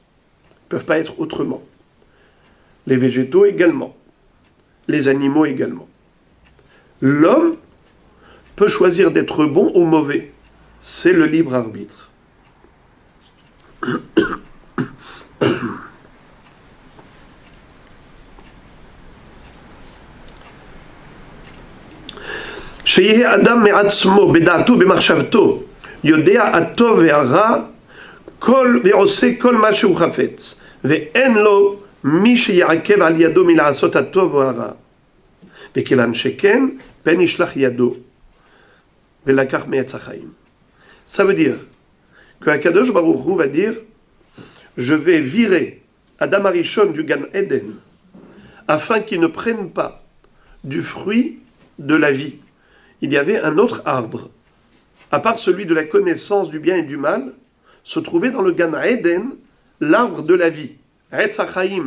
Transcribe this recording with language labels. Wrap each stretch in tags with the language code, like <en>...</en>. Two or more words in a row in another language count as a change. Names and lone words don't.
<fr>Ils ne peuvent pas être autrement. Les végétaux également. Les animaux également. L'homme peut choisir d'être bon ou mauvais. C'est le libre arbitre.</fr> <he>שיהיה אדם מעצמו, בדעתו, במחשבתו, יודע הטוב והרע, ועושה כל מה שהוא חפץ, ואין לו מי שיעכב על ידו מלעשות הטוב או הרע. וכיוון שכן, פן ישלח ידו, ולקח מעץ החיים.</he> <fr>Ça veut dire que</fr> <he>הקדוש ברוך הוא</he> <fr>va dire je vais virer</fr> <he>אדם הראשון</he> <fr>du</fr> <he>גן עדן</he> <fr>afin qu'il ne prenne pas du fruit de la vie. Il y avait un autre arbre, à part celui de la connaissance du bien et du mal, se trouvait dans le</fr> <he>גן עדן</he> <fr>l'arbre de la vie,</fr> <he>עץ החיים.</he>